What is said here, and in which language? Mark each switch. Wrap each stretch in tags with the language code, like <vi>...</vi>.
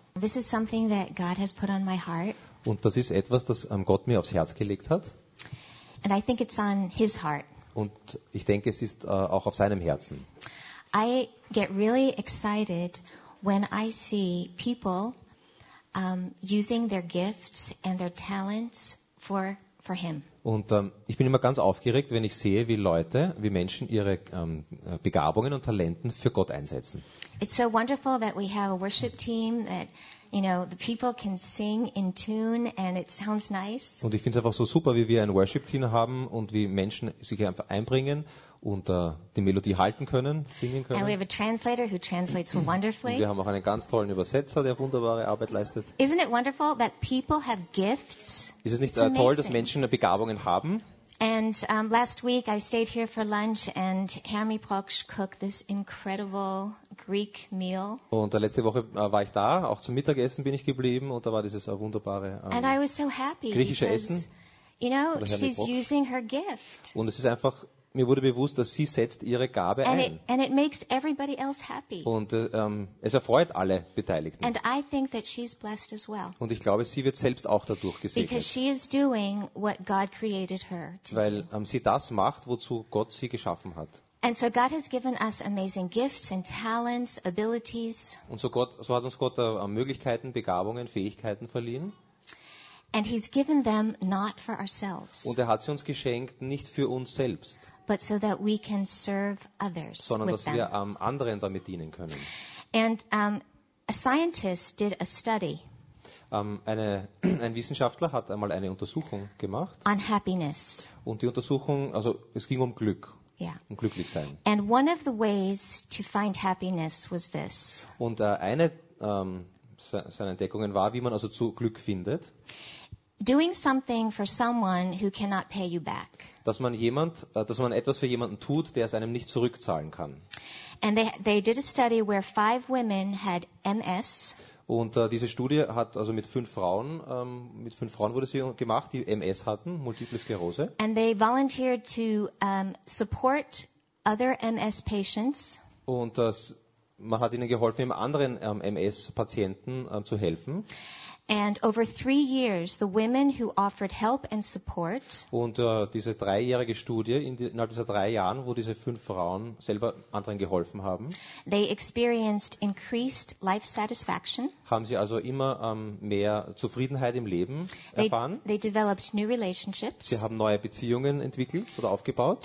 <en>this is something that God has put on my heart.</en> <de>Und das ist etwas, das Gott mir aufs Herz gelegt hat.</de> <en>And I think it's on his heart.</en> <de>Und ich denke, es ist auch auf seinem Herzen.</de> <en>I get really excited when I see people using their gifts and their talents for him.</en> <de>Und ich bin immer ganz aufgeregt, wenn ich sehe, wie Leute, wie Menschen ihre Begabungen und Talenten für Gott einsetzen.</de> <en>It's so wonderful that we have a worship team that, you know, the people can sing in tune and it sounds nice.</en> <de>Und ich finde es einfach so super, wie wir ein Worship Team haben und wie Menschen sich einfach einbringen und die Melodie halten können, singen können.</de> <en>And we have a translator who translates wonderfully.</en> <de>Und wir haben auch einen ganz tollen Übersetzer, der wunderbare Arbeit leistet.</de> <en>Isn't it wonderful that people have gifts?</en> <de>Ist es nicht toll, dass Menschen Begabungen haben?</de> <en>And last week I stayed here for lunch and Hermi Proksch cooked this incredible Greek meal.</en> <de>Und letzte Woche war ich da, auch zum Mittagessen bin ich geblieben und da war dieses wunderbare griechische Essen.</de> <en>You know, she's using her gift.</en> <de>Und es ist einfach, mir wurde bewusst, dass sie setzt ihre Gabe ein.</de> <en>And it makes everybody else happy.</en> <de>Und es erfreut alle Beteiligten.</de> <en>And I think that she's blessed as well.</en> <de>Und ich glaube, sie wird selbst auch dadurch gesegnet.</de> <en>Because she is doing what God created her to do.</en> <de>Weil sie das macht, wozu Gott sie geschaffen hat.</de> <en>And so God has given us amazing gifts and talents, abilities.</en> <de>Und so hat uns Gott Möglichkeiten, Begabungen, Fähigkeiten verliehen.</de> <en>And he's given them not for ourselves.</en> <de>Und hat sie uns geschenkt, nicht für uns selbst.</de> <en>But so that we can serve others.</en> <de>Sondern</de> <en>with</en> <de>dass wir anderen damit dienen können.</de> <en>And a scientist did a study.</en> <de>Ein Wissenschaftler hat einmal eine Untersuchung gemacht.</de> <en>On happiness.</en> <de>Und die Untersuchung, also es ging um Glück.</de> <en>Yeah.</en> <de>Um glücklich sein.</de> <en>And one of the ways to find happiness was this.</en> <de>Und eine seine Entdeckungen war, wie man also zu Glück findet.</de> <en>Doing something for someone who cannot pay you back.</en> <de>Dass man etwas für jemanden tut, der es einem nicht zurückzahlen kann.</de> <en>And they did a study where 5 women had MS.</en> <de>Und diese Studie hat also mit 5 Frauen, wurde sie gemacht, die MS hatten, Multiple Sklerose.</de> <en>And they volunteered to support other MS patients.</en> <de>Und das man hat ihnen geholfen, anderen MS-Patienten zu helfen.</de> <en>And over 3 years, the women who offered help and support.</en> <de>Und diese dreijährige Studie innerhalb dieser 3 Jahren, wo diese 5 Frauen selber anderen geholfen haben.</de> <en>They experienced increased life satisfaction.</en> <de>Haben sie also immer mehr Zufriedenheit im Leben erfahren?</de> <en>They developed new relationships.</en> <de>Sie haben neue Beziehungen entwickelt oder aufgebaut.</de>